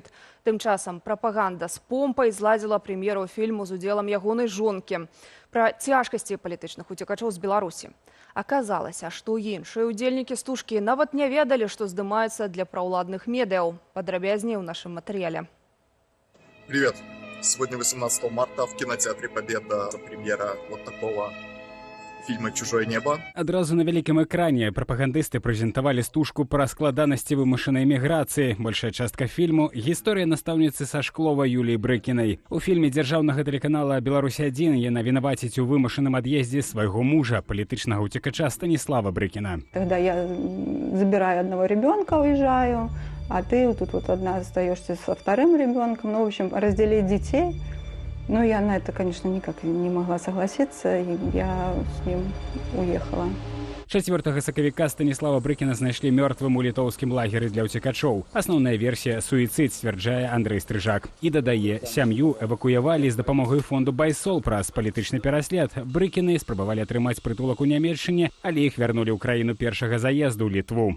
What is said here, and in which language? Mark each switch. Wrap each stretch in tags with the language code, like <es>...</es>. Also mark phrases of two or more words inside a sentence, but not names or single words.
<be>Тым часам прапаганда з помпай зладзіла прэм'еру фільму з удзелам ягонай жонкі. Пра цяжкасці палітычных уцекачоў з Беларусі. Аказалася, што іншыя ўдзельнікі стужкі нават не ведалі, што здымаецца для праўладных медыяў. Падрабязней у нашым матэрыяле.</be> <ru>Привет! Сегодня 18 марта в кинотеатре «Победа» премьера вот такого фильма «Чужое небо».</ru> <be>Адразу на вялікім экране прапагандысты прэзентавалі стужку пра складанасці вымушанай міграцыі. Большая частка фільму – гісторыя настаўніцы са Шклова Юліі Брыкінай. У фільме дзяржаўнага тэлеканала «Беларусь-1» яна вінаваціць у вымушаным ад'ездзе свайго мужа, палітычнага ўцекача Станіслава Брыкіна.</be> <ru>Когда я забираю одного ребенка, уезжаю, а ты тут вот одна остаешься со вторым ребенком. Ну, в общем, разделить детей. Но я на это, конечно, никак не могла согласиться, и я с ним уехала.</ru> <be>4 сакавіка Станіслава Брыкіна знайшлі мёртвым у літоўскім лагеры для ўцекачоў. Асноўная версія – суіцыд, сцвярджае Андрэй Стрыжак. І дадае, сям'ю эвакуявалі з дапамогай фонду «Байсол» праз палітычны пераслед. Брыкіны спрабавалі атрымаць прытулак у Нямецчыне, але іх вярнулі ў краіну першага заезду – Літву.</be>